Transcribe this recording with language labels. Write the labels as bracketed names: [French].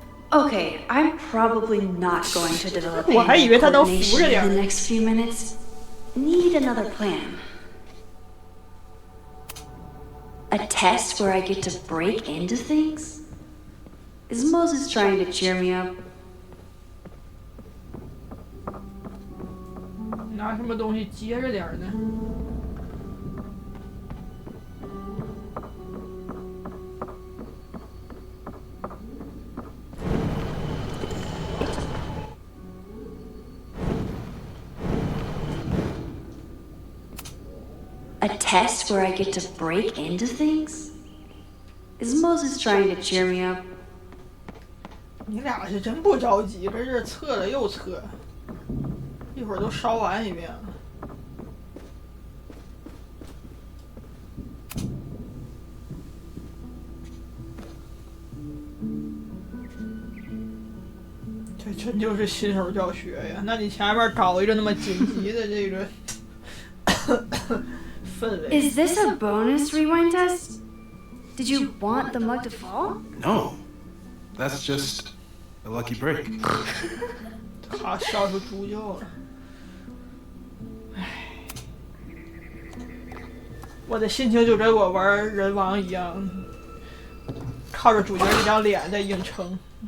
[English] Okay, I'm probably not going to develop hand coordination in the next few minutes. Need another plan. A test where I get to break into things? Is Moses trying to cheer me up? [Chinese] 拿什么东西接着点儿呢？ [English] A test where I get to break into things? Is Moses trying to cheer me up? [Chinese] 你俩是真不着急，搁这测了又测，一会儿都烧完一遍了。这真就是新手教学呀！那你前面搞一个那么紧急的这个氛围。 [English] Is this a bonus rewind test? Did you want the mug to fall? No, that's just a lucky break. [Chinese] 他笑出猪叫了。唉，我的心情就跟我玩人王一样，靠着主角一张脸在硬撑。